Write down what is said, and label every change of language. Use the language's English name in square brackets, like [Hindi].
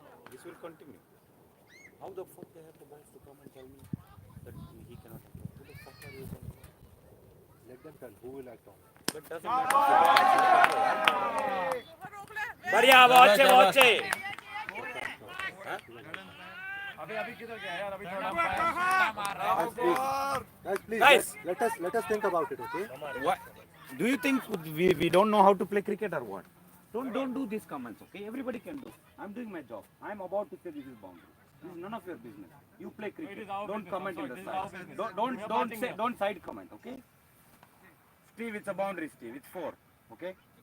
[English] this will continue how the fuck they have the balls to come and tell me that he cannot who the fuck are you saying let them tell who will act on but doesn't matter [Hindi] बढ़िया बहुत अच्छे अभी अभी किधर गया यार अभी थोड़ा [English] guys let us think about it, okay? what do you think we don't know how to play cricket or what don't do these comments okay everybody can do I'm doing my job I'm about to say this is boundary this is none of your business you play cricket don't comment in the side don't side comment okay Steve it's a boundary Steve it's 4 okay